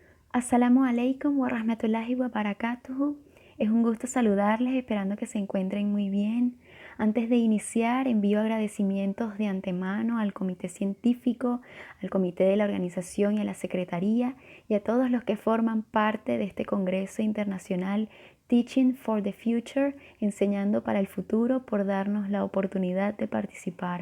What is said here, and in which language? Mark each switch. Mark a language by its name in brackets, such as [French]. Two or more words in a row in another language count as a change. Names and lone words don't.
[Arabic] السلام عليكم ورحمة الله وبركاته. [Spanish] Es un gusto saludarles, esperando que se encuentren muy bien. Antes de iniciar, envío agradecimientos de antemano al comité científico, al comité de la organización y a la secretaría y a todos los que forman parte de este Congreso Internacional Teaching for the Future, enseñando para el futuro, por darnos la oportunidad de participar.